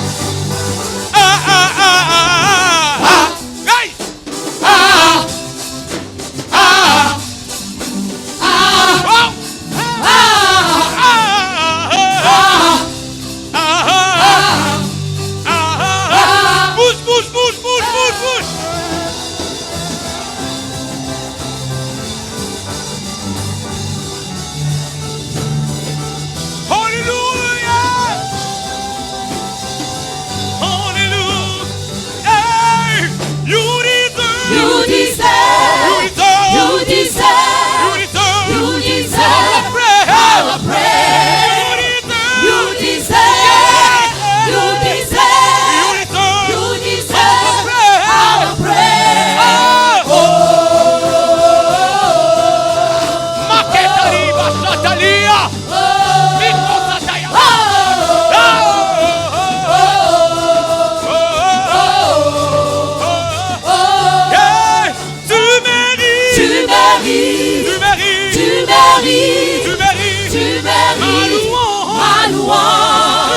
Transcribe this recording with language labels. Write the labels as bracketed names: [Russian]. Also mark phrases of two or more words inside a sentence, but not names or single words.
[French] Hey! Ah, ah, Oh! ah, Bouge, bouge, bouge, bouge, bouge, bouge! [English] Hallelujah! Hallelujah! Hey! You deserve! you deserve, You deserve! you deserve, You deserve! you Our deserve praise! our praise. You You deserve! deserve, you deserve, you deserve our praise. Oh! Maketari Bashatalia! Miko Sataya! Yeah! [French] Tu mérites! Tu mérites, Tu mérites! tu mérites, Tu mérites! tu Ma mérites louange! ma louange.